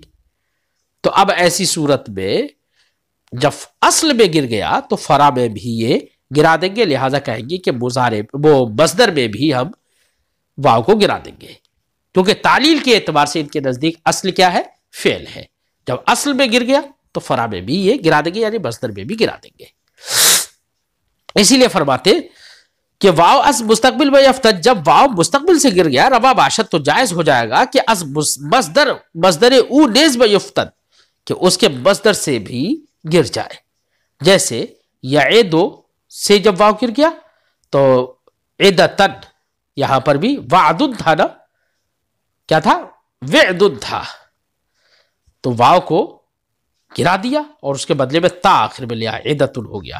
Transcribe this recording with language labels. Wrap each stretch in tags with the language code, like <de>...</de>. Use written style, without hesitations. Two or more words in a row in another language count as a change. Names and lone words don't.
<ur>تو اب ایسی صورت میں جب اصل میں گر گیا تو فرع میں بھی یہ گرا دیں گے، لہذا کہیں گے کہ مضارع وہ مصدر میں بھی ہم واو کو گرا دیں گے، کیونکہ تعلیل کے اعتبار سے ان کے نزدیک اصل کیا ہے فعل ہے. جب اصل میں گر گیا تو فرع میں بھی یہ گرا دیں گے، یعنی مصدر میں بھی گرا دیں گے. اسی لیے فرماتے کہ</ur> <fa>واو از مستقبل میں یفتد،</fa> <ur>جب واو مستقبل سے گر گیا</ur> <fa>روا باشد</fa> <ur>تو جائز ہو جائے گا کہ</ur> <fa>از مصدر او نیز میں یفتد</fa> <ur>کہ اس کے مصدر سے بھی گر جائے. جیسے یعیدو سے جب واو گر گیا تو عدتن، یہاں پر بھی وعدن تھا نا، کیا تھا وعدن تھا، تو واو کو گرا دیا اور اس کے بدلے میں تا آخر میں لیا عدتن ہو گیا.</ur>